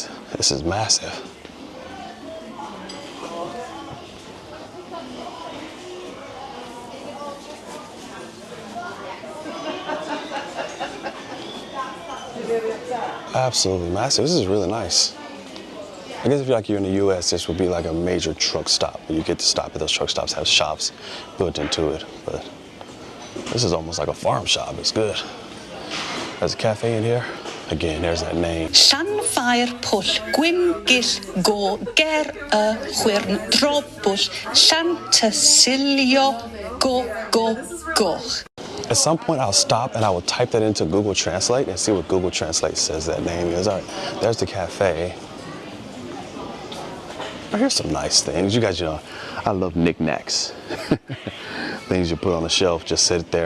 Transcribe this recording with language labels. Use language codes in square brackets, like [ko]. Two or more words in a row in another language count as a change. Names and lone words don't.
[en] This is massive. Absolutely massive. This is really nice. I guess if you're in the US, this would be like a major truck stop. You get to stop at those truck stops, have shops built into it. But this is almost like a farm shop. It's good. There's a cafe in here. Again, there's that name. Llanfair pwll gwyngyll go ger chwyrn drobwll Llantysilio go goch. At some point, I'll stop and I will type that into Google Translate and see what Google Translate says that name is. All right, there's the cafe. Oh, here's some nice things. You guys, I love knickknacks. Things you put on the shelf, just sit there.